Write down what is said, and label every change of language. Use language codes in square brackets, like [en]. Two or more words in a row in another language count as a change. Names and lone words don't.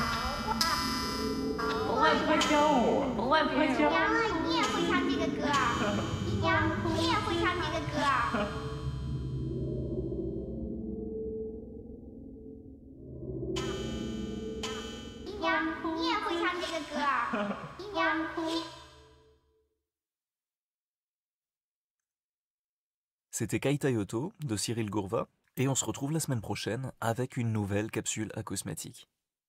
[zh] 我外婆教我，我外婆教。你也会唱这个歌啊？你也会唱这个歌啊？你也会唱这个歌啊？ [fr] C'était Kaitayoto de Cyril Gourva, et on se retrouve la semaine prochaine avec une nouvelle capsule acousmatique.